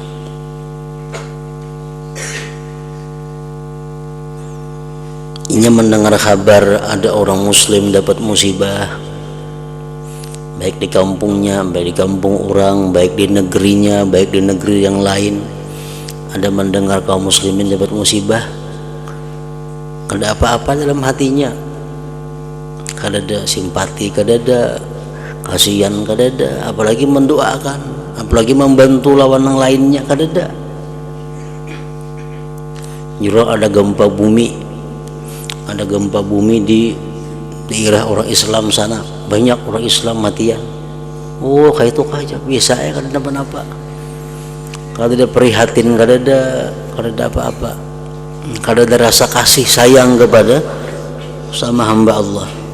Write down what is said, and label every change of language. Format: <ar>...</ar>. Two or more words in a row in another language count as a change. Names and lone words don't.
<id>Ia mendengar kabar ada orang muslim dapat musibah, baik di kampungnya, baik di kampung orang, baik di negerinya, baik di negeri yang lain. Ada mendengar kaum muslimin dapat musibah, kada apa-apa dalam hatinya, kada ada simpati, kada ada kasihan, kada ada, apalagi mendoakan, apalagi membantu lawan yang lainnya, kada ada. Juro ada gempa bumi, di daerah orang Islam sana, banyak orang Islam matian. Oh kayak itu aja biasa ya, kada ada apa-apa. Kalau tidak prihatin, kada ada apa-apa, kada ada rasa kasih sayang kepada sama hamba Allah.</id>